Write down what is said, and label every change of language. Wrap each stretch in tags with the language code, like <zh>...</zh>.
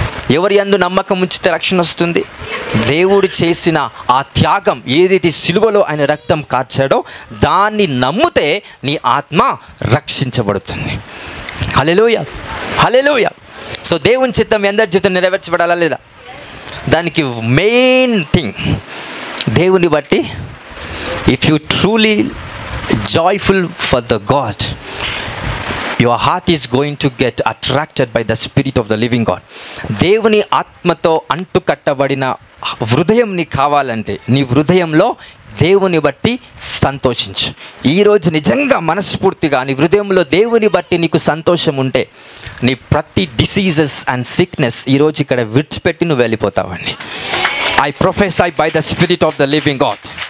<te>ఎవరి యందు నమ్మకం ఉంచితే రక్షణ వస్తుంది? దేవుడు చేసిన ఆ త్యాగం ఏదైతే సిలువలో ఆయన రక్తం కార్చాడో దాన్ని నమ్మితే నీ ఆత్మ రక్షించబడుతుంది. హల్లెలూయా, హల్లెలూయా. సో దేవుని చిత్తం అందరి జీవితం నెరవేర్చబడాలా లేదా? దానికి మెయిన్ థింగ్ దేవుని బట్టి,</te> <en>If you truly joyful for the God, your heart is going to get attracted by the spirit of the living God.</en> <te>దేవుని ఆత్మతో అంటుకట్టబడిన హృదయం నీకు కావాలంటే నీ హృదయంలో దేవుని బట్టి సంతోషించు. ఈరోజు నిజంగా మనస్ఫూర్తిగా నీ హృదయంలో దేవుని బట్టి నీకు సంతోషం ఉంటే నీ ప్రతి</te> <en>diseases and sickness</en> <te>ఈరోజు ఇక్కడ విడిచిపెట్టి నువ్వు వెళ్ళిపోతావండి.</te> <en>I prophesy by the spirit of the living God.</en>